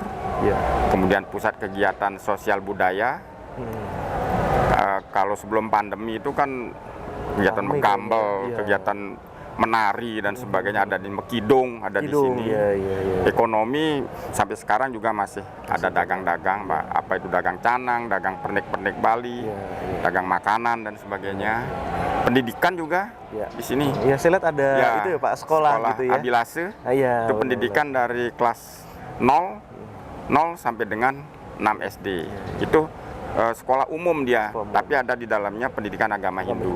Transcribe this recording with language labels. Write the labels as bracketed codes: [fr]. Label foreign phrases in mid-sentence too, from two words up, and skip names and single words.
[id] Kemudian pusat kegiatan sosial budaya. Kalau sebelum pandemi itu kan kegiatan menggambel, kegiatan menari dan sebagainya ada di Mekidong, ada di sini. Ekonomi sampai sekarang juga masih ada dagang-dagang, Mbak. Apa itu dagang canang, dagang pernik-pernik Bali, dagang makanan dan sebagainya. Pendidikan juga di sini. Ya, saya lihat ada itu ya Pak, sekolah gitu ya. Abilase. Itu pendidikan dari kelas 0 sampai dengan 6 SD. Itu sekolah umum dia, tapi ada di dalamnya pendidikan agama Hindu.